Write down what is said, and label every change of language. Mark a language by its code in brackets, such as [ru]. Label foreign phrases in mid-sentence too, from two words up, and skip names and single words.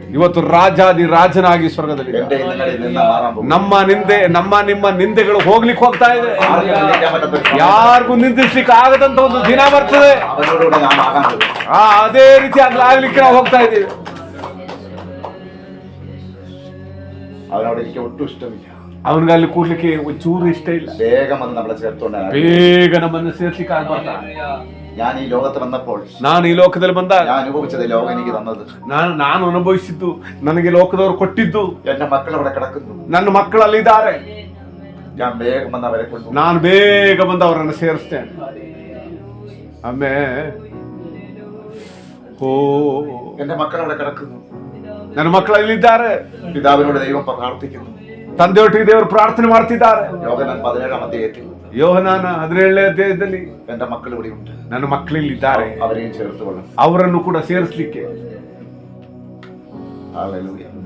[kn] ಇವತ್ತು ರಾಜಾದಿ ರಾಜನಾಗಿ ಸ್ವರ್ಗದಲ್ಲಿ ನಮ್ಮ ನಿಮ್ಮ ನಿಂದೆಗಳು ಹೋಗ್ಲಿಕ್ಕೆ ಹೋಗ್ತಾ ಇದೆ. ಯಾರಿಗೂ ನಿಂದಿಸ್ಲಿಕ್ಕೆ ಆಗದಂತ ಒಂದು ದಿನ ಬರ್ತದೆ. ಅದೇ ರೀತಿ ಆಗ್ಲಿಕ್ಕೆ ನಾವು ಹೋಗ್ತಾ ಇದ್ದೀವಿ. [ml] അവനോട് എനിക്ക് ഒട്ടും ഇഷ്ടമില്ല. [kn] ಅವನಿಗೆ ಅಲ್ಲಿ ಕೂರ್ಲಿಕ್ಕೆ ಒಂಚೂರು ಇಷ್ಟ ಇಲ್ಲ. [ml] വേഗം വന്ന് നമ്മളെ ചേർത്തോണ്ട് [kn] ಬೇಗ ನಮ್ಮನ್ನು ಸೇರ್ಲಿಕ್ಕೆ ಆಗ್ಬಾರ್ದ. [ml] ഞാൻ [kn] ಈ ಲೋಕಕ್ಕೆ [ml] വന്നപ്പോൾ [kn] ನಾನು ಈ ಲೋಕದಲ್ಲಿ ಬಂದಾಗ [ml] ഞാൻ അനുഭവിച്ചത് ലോകം എനിക്ക് തന്നത്, [kn] ನಾನು ಅನುಭವಿಸಿದ್ದು, ನನಗೆ ಲೋಕದವರು ಕೊಟ್ಟಿದ್ದು. [ml] എന്റെ മക്കൾ അവിടെ കിടക്കുന്നു, [kn] ನನ್ನ ಮಕ್ಕಳಲ್ಲಿ ಇದ್ದಾರೆ. [ml] ഞാൻ വേഗം വന്ന് അവരെ കൊണ്ട് [kn] ನಾನು ಬೇಗ ಬಂದು ಅವರನ್ನು ಸೇರಿಸ್ತೇನೆ. ಆಮೇ ಓ [ml] എന്റെ മക്കൾ അവിടെ കിടക്കുന്നു, [kn] ನನ್ನ ಮಕ್ಕಳಲ್ಲಿದ್ದಾರೆ. [ml] പിതാവിനോട് ദൈവം പ്രാർത്ഥിക്കുന്നു, [kn] ತಂದೆಯೊಟ್ಟಿಗೆ ದೇವರು ಪ್ರಾರ್ಥನೆ ಮಾಡ್ತಿದ್ದಾರೆ. [ml] യോഹന്നാൻ 17-ാം അധ്യായത്തിൽ [kn] ಯೋಹನಾನ 17ನೇ ಅಧ್ಯಾಯದಲ್ಲಿ [ml] എന്റെ മക്കൾ ഇവിടെ ഉണ്ട്, [kn] ನನ್ನ ಮಕ್ಕಳಿಲ್ಲಿದ್ದಾರೆ, [ml] അവരെയും ചേർത്ത് കൊള്ളണം. [kn] ಅವರನ್ನು ಕೂಡ ಸೇರಿಸಲಿಕ್ಕೆ. [ml] ഹല്ലേലൂയ.